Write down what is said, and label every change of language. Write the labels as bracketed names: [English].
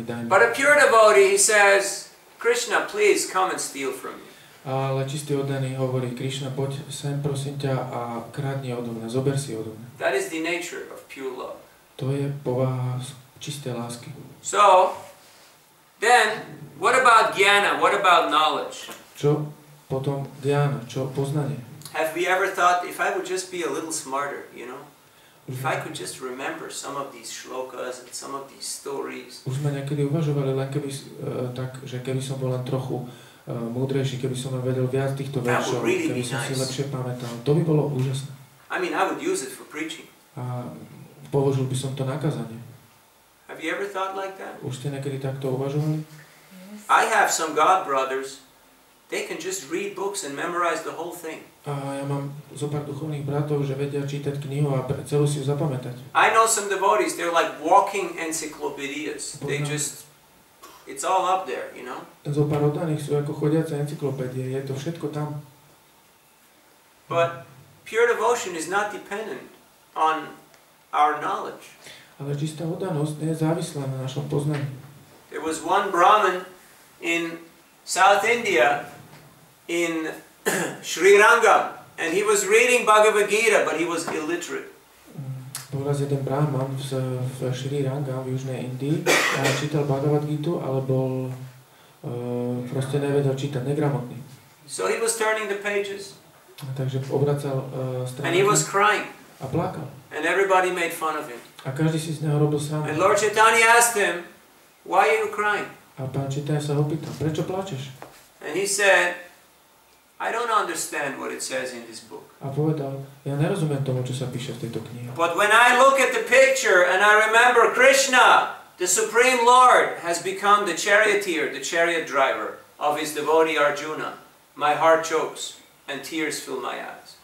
[English] But a pure devotee, he says, Krishna, please come and steal from me. [Slovak] Ale čistý oddaný hovorí, Krišna, poď sem, prosím ťa, a kradni odo mňa, zober si odo mňa. [English] That is the nature of pure love. [Slovak] To je povaha čisté lásky. [English] So, then, what about jnana? What about knowledge? [Slovak] Čo potom dhyana? Čo poznanie? [English] Have we ever thought, if I would just be a little smarter, you know? If I could just remember some of these shlokas and some of these stories. [Slovak] Už sme niekedy uvažovali, len keby, tak, že keby som bol len trochu múdrejší, keby som vedel viac týchto veršov, keby som si lepšie pamätal. To by bolo úžasné. [English] I mean, I would use it for preaching. [Slovak] A položil by som to na kazanie. [English] Have you ever thought like that? [Slovak] Už ste niekedy takto uvažovali? [English] I have some God brothers. They can just read books and memorize the whole thing. [Slovak] A ja mám zopár duchovných bratov, že vedia čítať knihu a celú si ju zapamätať. [English] I know some devotees, they're like walking encyclopedias. They just, it's all up there, you know? [Slovak] Zopár oddaných sú ako chodiace encyklopédie, je to všetko tam. [English] But pure devotion is not dependent on our knowledge. [Slovak] Ale čistá oddanosť nie je závislá na našom poznaní. [English] There was one Brahmin in South India, in Sri Rangam, and he was reading Bhagavad Gita, but he was illiterate. [Slovak] Bol raz jeden brahman v Sri Lanka v južnej Indii a čítal Bhagavad Gitu, ale bol proste nevedel čítať, negramotný. [English] So he was turning the pages. [Slovak] Takže obracal [English] And he [Slovak] stránky [English] was crying. [Slovak] a plakal. [English] And everybody made fun of him. [Slovak] A každý si z neho robil srandu. [English] And Lord Chaitanya asked him, why are you crying? [Slovak] A pán Chaitanya sa ho pýtal, prečo plačeš? [English] And he said, I don't understand what it says in this book. [Slovak] A povedal, ja nerozumiem tomu, čo sa píše v tejto knihe. [English] But when I look at the picture and I remember Krishna, the Supreme Lord, has become the charioteer, the chariot driver of his devotee Arjuna, my heart chokes and tears fill my eyes.